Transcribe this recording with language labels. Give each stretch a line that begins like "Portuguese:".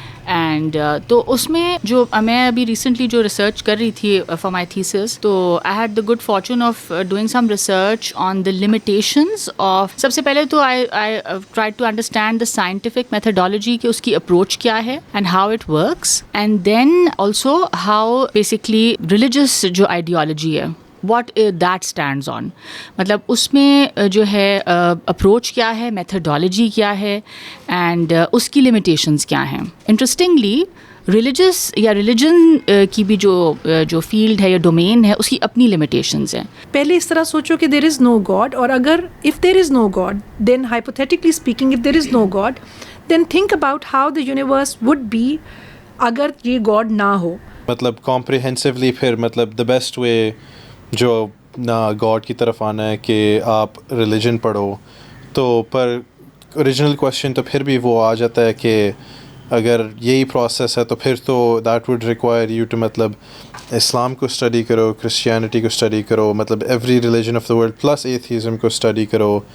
Urdu: And تو اس میں جو میں ابھی ریسنٹلی جو ریسرچ کر رہی تھی
English: for my thesis, تو I had the good fortune of doing some research on the limitations of,
Urdu: سب سے پہلے تو
English: I try to understand the scientific methodology
Urdu: کہ اس کی اپروچ کیا ہے
English: and how it works, and then also how basically religious جو ideology ہے what that stands on,
Urdu: مطلب اس میں جو ہے اپروچ کیا ہے, میتھڈالوجی کیا ہے, اینڈ اس کی لمیٹیشنز کیا ہیں. انٹرسٹنگلی ریلیجس یا ریلیجن کی بھی جو فیلڈ ہے یا ڈومین ہے اس کی اپنی لمیٹیشنز ہیں. پہلے اس طرح سوچو کہ
English: there is no God, اور اگر if there is no God then hypothetically speaking if there is no God then think about how the universe would be
Urdu: اگر یہ گاڈ نہ ہو. مطلب کمپریہنسولی پھر مطلب
English: the best way
Urdu: جو نہ گاڈ کی طرف آنا ہے کہ آپ ریلیجن پڑھو, تو پر اوریجنل کویشچن تو پھر بھی وہ آ جاتا ہے کہ اگر یہی پروسیس ہے تو پھر تو
English: that would require you to
Urdu: مطلب اسلام کو اسٹڈی کرو, کرسچینٹی کو اسٹڈی کرو, مطلب
English: every religion of the world plus atheism
Urdu: کو اسٹڈی کرو.